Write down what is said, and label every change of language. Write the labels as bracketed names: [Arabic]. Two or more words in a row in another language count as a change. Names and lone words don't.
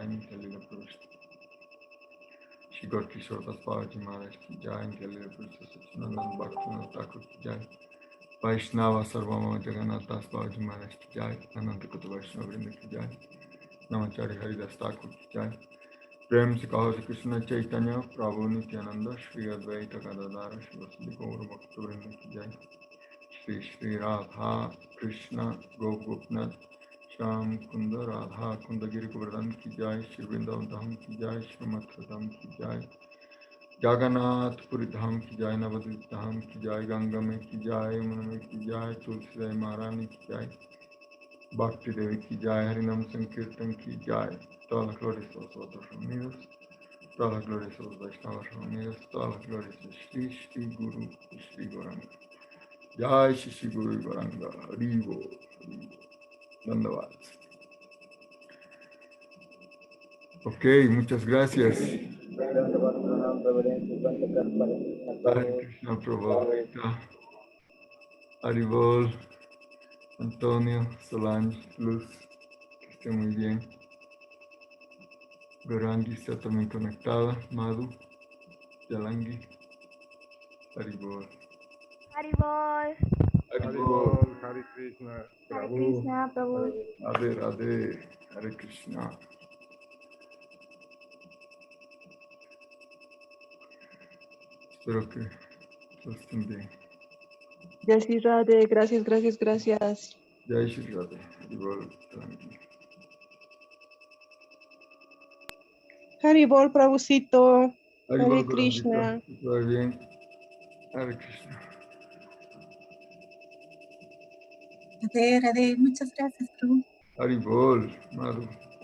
[Hindi] Nityalila Pravishta Shri Gaur Kishore Das Babaji Maharaj Ki Jai. Nityalila Pravishta Satchidananda Bhaktivinoda Thakur Ki Jai. Vaishnava Sarvama Jagannath Das Babaji Maharaj Ki Jai. Ananta Kota Vaishnava Vrinda Ki Jai. Namacharya Haridas Thakur Ki Jai. प्रेम से कहो श्री कृष्ण चैतन्य प्रभु नित्यानंद श्री अद्वैत गदाधर शिवसदि गौर भक्तवृंद की जय। श्री श्री राधा कृष्ण गोपनाथ श्याम कुंद राधा कुंद गिरि गोवर्धन की जय। श्री वृंदावन धाम की जय। श्री मथुरा धाम की जय। Jagannath Puri Dham ki jai, Navadvip Dham ki jai, Ganga mein ki jai, Yamuna mein ki jai, Tulsi Maharani ki jai, Bhakti Devi ki jai, Harinam Sankirtan ki jai. [Spanish] Todas las glorias a los otros reunidos, todas las glorias a los Vaishnavas reunidos, todas las glorias a Shri Shri Guru y Shri Goranga. Jai Shri Shri Guru y Goranga, Haribo, Haribo. Dandavad. Ok, muchas gracias. Hare Krishna Prabhu. Haribol, Antonio, Solange, Luz, que esté muy bien. Gorangi está también conectada. Madhu, Yalangi, Haribol. Haribol. Haribol. Hare Krishna, Hare Prabhu. Krishna, Prabhu. Radhe Radhe, Hare Krishna. Espero que todos estén bien. Jai Shri Radhe, gracias, gracias, gracias. Jai Shri Radhe, Haribol, tranqui. Haribol, Prabhucito. Haribol, Hare Gorangita, Krishna. que todo bien. Hare Krishna. Radhe, Radhe, muchas gracias, Prabhu. Haribol, Madhu.